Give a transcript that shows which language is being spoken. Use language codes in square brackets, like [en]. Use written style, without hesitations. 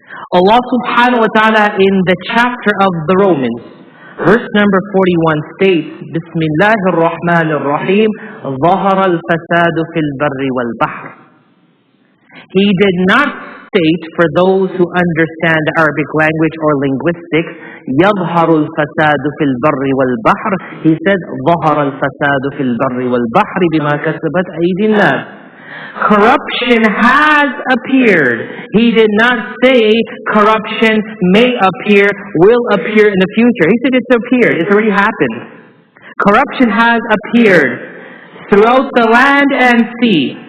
[en] Allah subhanahu wa ta'ala in the chapter of the Romans, verse number 41 states, Bismillahir Rahmanir Rahim, [ar] ظهر الفساد في البر والبحر. [en] He did not state, for those who understand Arabic language or linguistics, [ar] يظهر الفساد في البر والبحر. [en] He said [ar] ظهر الفساد في البر والبحر بما كسبت أيدي الناس. [en] Corruption has appeared. He did not say corruption may appear, will appear in the future. He said it's appeared. It's already happened. Corruption has appeared throughout the land and sea.